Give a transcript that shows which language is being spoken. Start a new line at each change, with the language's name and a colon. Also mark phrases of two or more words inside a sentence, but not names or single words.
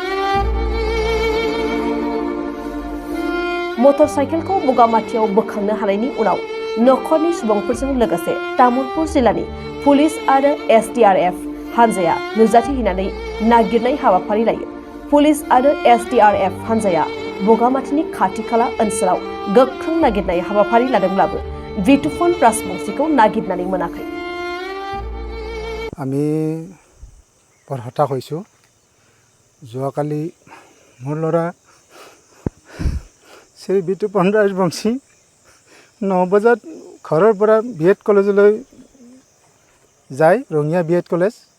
Bodo: मटर साइकेलखौ बगामाथियाव बोखांनो हानायनि उनाव नखरनि सुबुंफोरजों लोगोसे तामुलपुर जिल्लानि पुलिस आरो SDRF हानजाया नुजाथि हैनानै नागिरनाय हाबाफारि लायो। पुलिस आरो SDRF हानजाया बगामाथिनि खाथि खाला ओनसोलाव गोख्रों नागिरनाय हाबाफारि लादोंब्लाबो बिटुफन राजबंशीखौ नागिरनानै मोनाखै।
Assamese: আমি বৰ হতাশ হৈছোঁ। যোৱাকালি মোৰ ল'ৰা শ্ৰী বিটুপন ৰাজবংশী 9 বজাত ঘৰৰ পৰা বিএড কলেজলৈ যায়, ৰঙিয়া বিএড কলেজ।